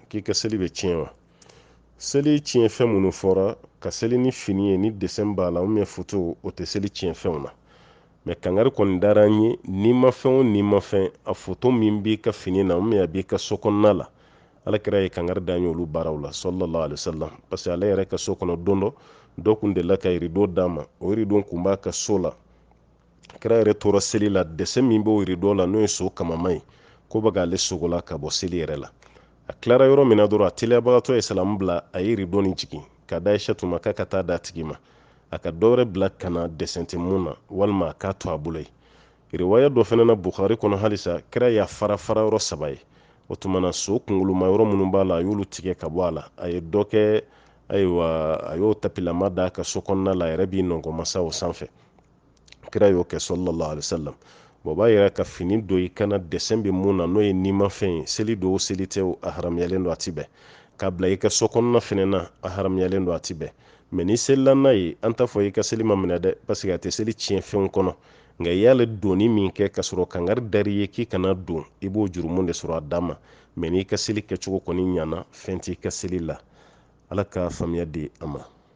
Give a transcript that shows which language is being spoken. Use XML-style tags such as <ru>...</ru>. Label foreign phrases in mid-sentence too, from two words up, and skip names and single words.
<bm>k'i ka seli bɛ tiɲɛ wa seli tiɲɛ fɛn minnu fɔra ka seli ni fini ye ni desɛn b'a la foto o tɛ seli tiɲɛ fɛnw na mɛ kangari kɔni dara an ye n'i ma fɛn o n'i ma fɛn a foto min b'i ka fini na a b'i ka so kɔnɔna la alakira ye kangari da an ye olu baaraw la</bm> <ar>صلى الله عليه وسلم</ar> <fr>parce que</fr> <bm>ale yɛrɛ ka so kɔnɔ don dɔ kun delila ka rideau d'a ma o rideau kun b'a ka so la kira yɛrɛ tora seli la desɛn min b'o rideau la n'o ye so kamama ye ko bɛ k'ale sogola ka bɔ seli yɛrɛ la a tilara yɔrɔ min na dɔrɔn a teliyabagatɔ ye salamu bila a ye rideau nin jigin ka da Aishatu ma k'a ka taa d'a tigi ma a ka dɔwɛrɛ bila ka na desɛn tɛ mun na walima a k'a to a bolo ye riwaya dɔ fɛnɛ na Bukhari kɔnɔ halisa kira y'a fara yɔrɔ 3 ye o tumana so kunkoloma yɔrɔ minnu b'a la a y'olu tigɛ ka bɔ a la a ye dɔ kɛ ayiwa a y'o tapilama d'a ka so kɔnɔna la a yɛrɛ b'i nɔngɔmasa o sanfɛ kira y'o kɛ</bm> <ar>صلى الله عليه وسلم</ar> <bm>o b'a yira ka fini don i kana desɛn bɛ mun na n'o ye nimafɛn ye seli don o seli tɛ a haramuyalen don a ti bɛn k'a bila i ka so kɔnɔna fɛnɛ na a haramuyalen don a ti bɛn mɛ ni selila n'a ye an t'a fɔ i ka seli ma minɛ dɛ</bm> <fr>parce que</fr> <bm>a tɛ seli tiɲɛ fɛnw kɔnɔ nka i y'ale donni min kɛ ka sɔrɔ kangari dari ye k'i kana don i b'o jurumu de sɔrɔ a dan ma mɛ n'i ka seli kɛcogo kɔni ɲana fɛn t'i ka seli la ala ka faamuya di a ma</bm>